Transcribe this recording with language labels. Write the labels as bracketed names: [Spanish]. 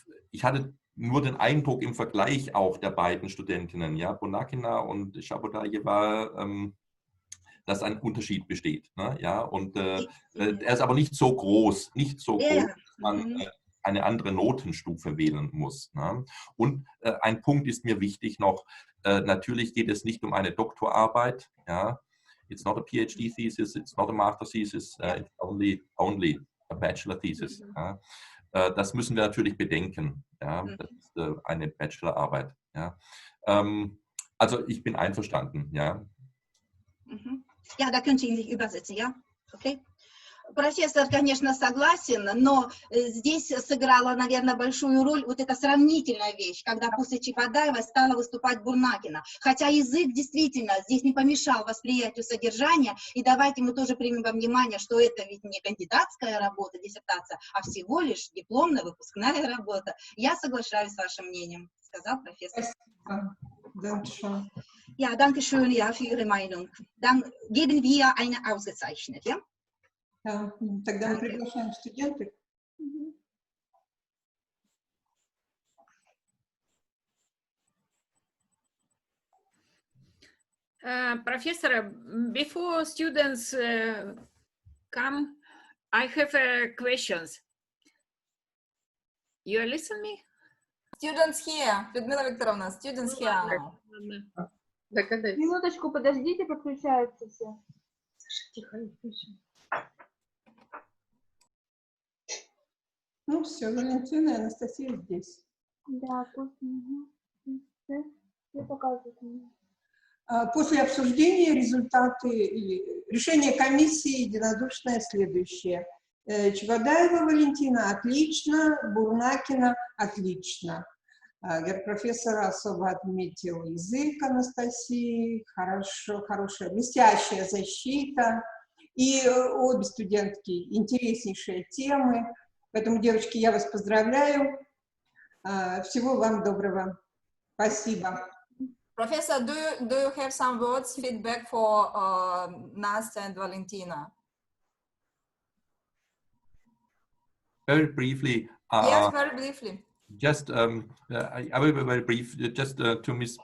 [German] Ich hatte nur den Eindruck im Vergleich auch der beiden Studentinnen, ja, Bonakina und Chabodayeva, dass ein Unterschied besteht. Ne? Ja, und er ist aber nicht so groß, dass man eine andere Notenstufe wählen muss. Ne? Und ein Punkt ist mir wichtig noch, natürlich geht es nicht um eine Doktorarbeit. Ja? [English] It's not a PhD thesis, it's not a master thesis, it's only a bachelor thesis. [German] Ja? Das müssen wir natürlich bedenken. Ja? Das ist eine Bachelorarbeit. Ja? Also ich bin einverstanden. Ja, ja, da könnte ich übersetzen, ja? Okay. [Russian] Профессор, конечно, согласен, но здесь сыграла, наверное, большую роль вот эта сравнительная вещь, когда после Чебодаевой стала выступать Бурнакина. Хотя язык действительно здесь не помешал восприятию содержания, и давайте мы тоже примем во внимание, что это ведь не кандидатская работа, диссертация, а всего лишь дипломная выпускная работа. Я соглашаюсь с вашим мнением, сказал профессор. Спасибо. [German] Ja, danke schön, ja, für Ihre Meinung. Dann geben wir eine ausgezeichnet, ja? [Russian] Да, тогда мы приглашаем студентов. [English] Professor, before students come, I have questions. You listen me? Students here, Людмила Викторовна, students here. [Russian] Минуточку, подождите, подключаются все. Тихо, тише. Ну все, Валентина и Анастасия здесь. Да, Не показывает мне. После обсуждения результаты или решение комиссии единодушное следующее. Чевадаева Валентина отлично, Бурнакина отлично. Профессор особо отметил язык Анастасии, хорошая, блестящая защита. И обе студентки интереснейшие темы. Поэтому, девочки, я вас поздравляю. Всего вам доброго. Спасибо. [English] Professor, do you have some words, feedback for Nastya and Valentina? Very briefly. Yes, very briefly. Just, I will be very brief. Just to Ms.